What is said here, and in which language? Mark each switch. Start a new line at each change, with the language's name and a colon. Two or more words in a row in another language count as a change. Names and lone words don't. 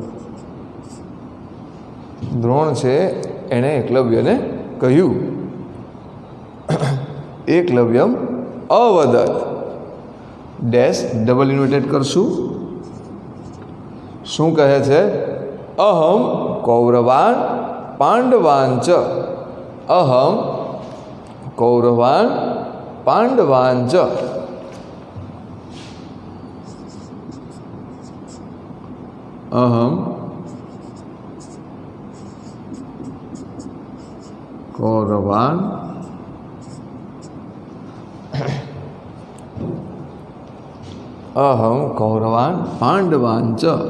Gujarati: દ્રોણ છે એણે એકલવ્યને કહ્યું
Sanskrit: એકલવ્યમ અવદત.
English: dash double inverted
Gujarati: કરશું. શું કહે છે?
Sanskrit: અહમ કૌરવાન पांडवांच अहम कौरवान पांडवांच अहम कौरवान अहम कौरवान पांडवांच